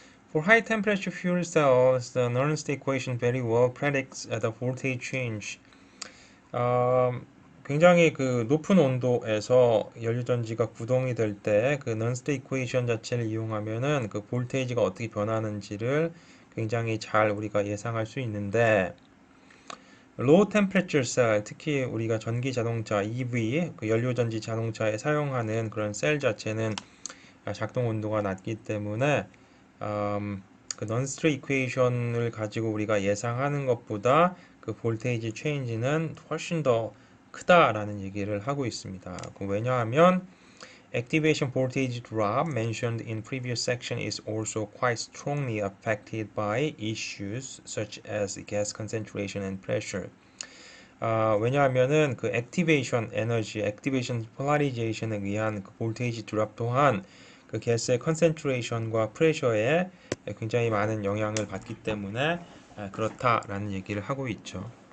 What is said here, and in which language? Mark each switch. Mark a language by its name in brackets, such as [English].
[English] For high temperature fuel cells, the Nernst equation very well predicts the voltage change. [Korean] 굉장히 그 높은 온도에서 연료전지가 구동이 될 때 그 넌스트 이퀘이션 자체를 이용하면은 그 볼테이지가 어떻게 변하는지를 굉장히 잘 우리가 예상할 수 있는데 [English] low temperature cell, [Korean] 특히 우리가 전기 자동차 EV, 그 연료전지 자동차에 사용하는 그런 셀 자체는 작동 온도가 낮기 때문에 그 넌스트 이퀘이션을 가지고 우리가 예상하는 것보다 그 볼테이지 체인지는 훨씬 더 크다라는 얘기를 하고 있습니다. 왜냐하면 [English] activation voltage drop mentioned in previous section is also quite strongly affected by issues such as gas concentration and pressure. [Korean] 왜냐하면은 그 액티베이션 에너지, 액티베이션 폴라리제이션에 의한 그 볼테이지 드랍 또한 그 가스의 컨센트레이션과 프레셔에 굉장히 많은 영향을 받기 때문에 그렇다라는 얘기를 하고 있죠.